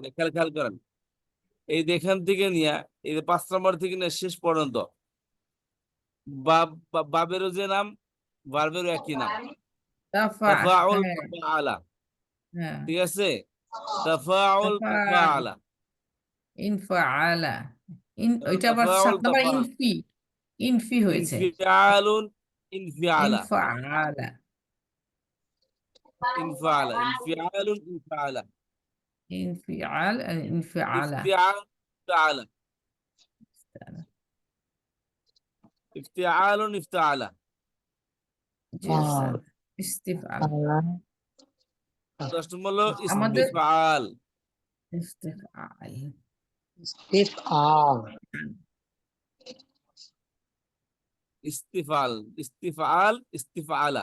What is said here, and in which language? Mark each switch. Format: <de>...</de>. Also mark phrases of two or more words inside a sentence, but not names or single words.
<bn>খেয়াল খেয়াল করেন, এই এখান থেকে নিয়ে এই যে 5 নম্বর থেকে নিয়ে শেষ পর্যন্ত বাবেরও যে নাম, ভার্বেরও একই নাম, তাফাউল হ্যাঁ</bn> <ar>তাফাআলা।</ar> <bn>হ্যাঁ, ঠিক আছে, তাফাউল</bn> <ar>তাফাউল, তাফাআলা,</ar> <bn>ইনফাআলা, ওইটা আবার 7</bn> <ar>তাফাউল</ar> <bn>নম্বর</bn> <ar>তাফাআলা,</ar> <bn>ইনফি হয়েছে।</bn> <ar>انفعالٌ انفعالا, ইনফাআলা, انفعالا، انفعالٌ انفعالا, انفعال انفعالا. افتعال افتعالا، افتعالٌ افتعالا.</ar> <bn>জি স্যার, ইস্তিফআল। 10 নম্বর হলো আমাদের</bn> <ar>ইস্তিফআল, ইস্তিফআল, ইফতিফআল, استفعال، استفعال، استفعالا,</ar>